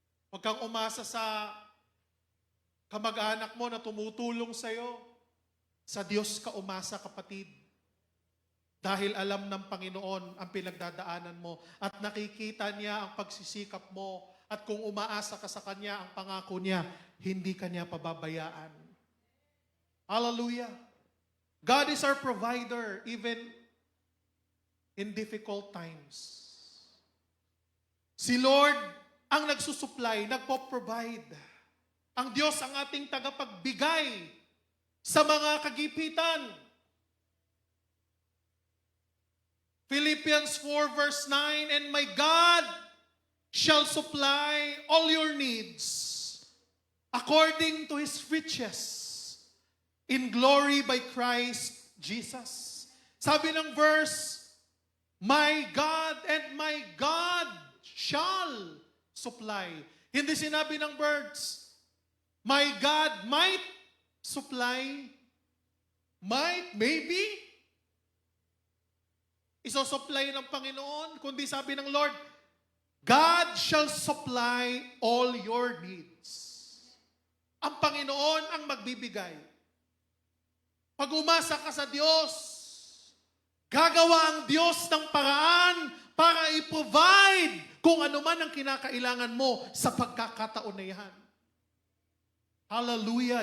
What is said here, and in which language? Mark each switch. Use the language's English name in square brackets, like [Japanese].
[Filipino] Huwag kang umasa sa kamag-anak mo na tumutulong sa'yo. Sa Diyos ka umasa, kapatid. Dahil alam ng Panginoon ang pinagdadaanan mo at nakikita niya ang pagsisikap mo. At kung umaasa ka sa Kanya, ang pangako niya, hindi Kanya pababayaan. Hallelujah! [English] God is our provider even in difficult times. [Filipino] Si Lord ang nagsusupply, nagpo-provide. Ang Diyos ang ating tagapagbigay sa mga kagipitan. [English] Philippians 4 verse 9, and my God shall supply all your needs according to His riches in glory by Christ Jesus. [Filipino] Sabi ng [English] verse, my God and my God shall supply. [Filipino] Hindi sinabi ng [English] words, my God might supply, might, maybe, [Filipino] isosupply ng Panginoon, kundi sabi ng [English] Lord, God shall supply all your needs. [Filipino] Ang Panginoon ang magbibigay. Pag umasa ka sa Diyos, gagawa ang Diyos ng paraan para i-provide kung ano man ang kinakailangan mo sa pagkakataon na yan. Hallelujah!